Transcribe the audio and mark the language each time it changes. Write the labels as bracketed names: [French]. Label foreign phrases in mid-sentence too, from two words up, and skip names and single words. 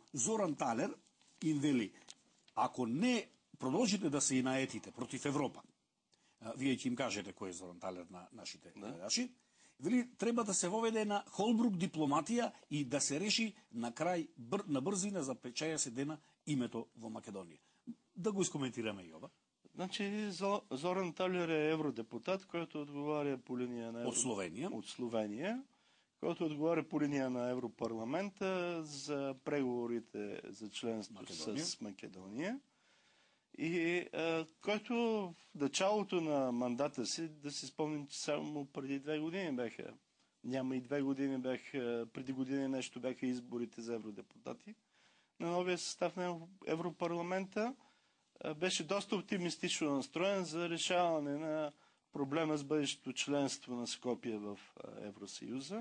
[Macedonian] Зоран Талер им вели, ако не продолжите да се и наетите против Европа, вие ќе им кажете кој е Зоран Талер на нашите гледачи, вели, треба да се воведе на Холбрук дипломатија и да се реши на крај на брзина за 50 дена името во Македонија. Да го искоментираме и ова. [Bulgarian] Значи, Зоран Талер е евродепутат, който отговаря по линия на от Словения, който отговаря по линия на Европарламента за преговорите за членство с Македония. И който в началото на мандата си, да си спомним, че само преди 2 години бяха, няма и 2 години бяха, преди години нещо бяха изборите за евродепутати на новия състав на Европарламента, беше доста оптимистично настроен за решаване на проблема с бъдещето членство на Скопие в Евросъюза.